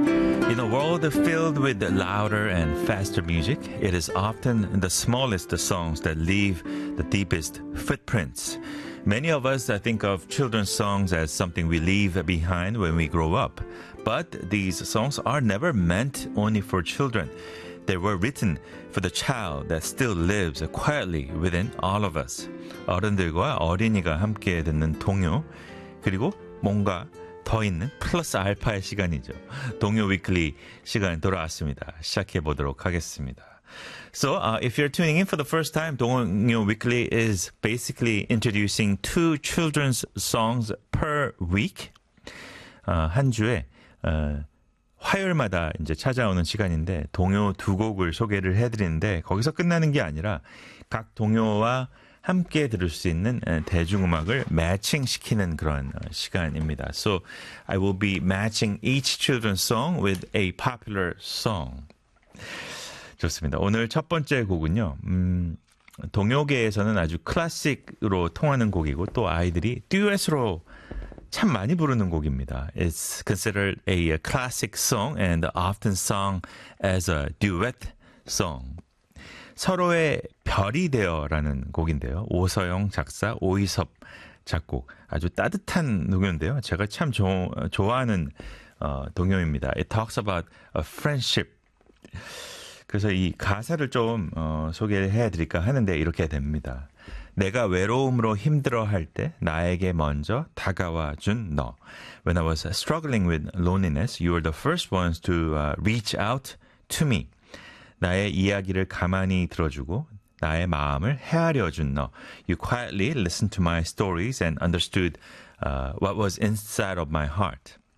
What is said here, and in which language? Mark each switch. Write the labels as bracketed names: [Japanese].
[English] In a world filled with louder and faster music, it is often the smallest songs that leave the deepest footprints. Many of us, I think, of children's songs as something we leave behind when we grow up. But these songs are never meant only for children. They were written for the child that still lives quietly within all of us. [Korean] 어른들과 어린이가 함께 듣는 동요, 그리고 뭔가 더 있는 플러스 알파의 시간이죠. 동요 위클리 시간 돌아왔습니다. 시작해보도록 하겠습니다. [English] So if you're tuning in for the first time, 동요 위클리 is basically introducing two children's songs per week. [Korean] 한 주에 화요일마다 이제 찾아오는 시간인데 동요 두 곡을 소개를 해드리는데 거기서 끝나는 게 아니라 각 동요와 함께 들을 수 있는 대중음악을 매칭시키는 그런 시간입니다. [English] So I will be matching each children's song with a popular song. [Korean] 좋습니다. 오늘 첫 번째 곡은요. 동요계에서는 아주 클래식으로 통하는 곡이고 또 아이들이 듀엣으로 참 많이 부르는 곡입니다. [English] It's considered a classic song and often sung as a duet song. [Korean] 서로의 별이 되어라는 곡인데요. 오서영 작사, 오이섭 작곡. 아주 따뜻한 동요인데요. 제가 참 좋아하는 동요입니다. [English] It talks about a friendship. [Korean] 그래서 이 가사를 좀 소개해드릴까 하는데 이렇게 됩니다. 내가 외로움으로 힘들어할 때 나에게 먼저 다가와준 너. [English] When I was struggling with loneliness, you were the first ones to reach out to me. [Korean] 나의 이야기를 가만히 들어주고 나의 마음을 헤아려준 너. [English] You quietly listened to my stories and understood what was inside of my heart.